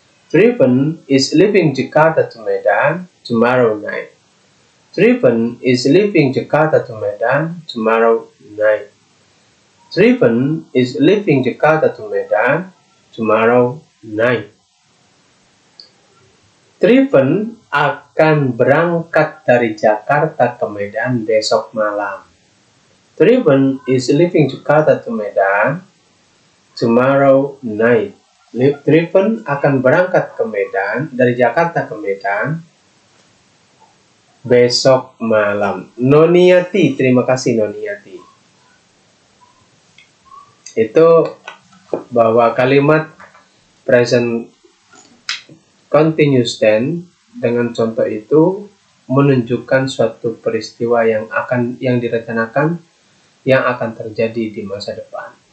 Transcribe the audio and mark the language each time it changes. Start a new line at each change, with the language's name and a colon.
English: Triven is leaving Jakarta to Medan tomorrow night. Triven is leaving Jakarta to Medan tomorrow night. Triven is leaving Jakarta to Medan tomorrow night.
Indonesian: Triven akan berangkat dari Jakarta ke Medan besok malam.
English: Triven is leaving Jakarta to Medan tomorrow night.
Indonesian: Triven akan berangkat ke Medan, dari Jakarta ke Medan besok malam. Noniati, terima kasih Noniati. Itu bahwa kalimat present continuous tense dengan contoh itu menunjukkan suatu peristiwa yang direncanakan yang akan terjadi di masa depan.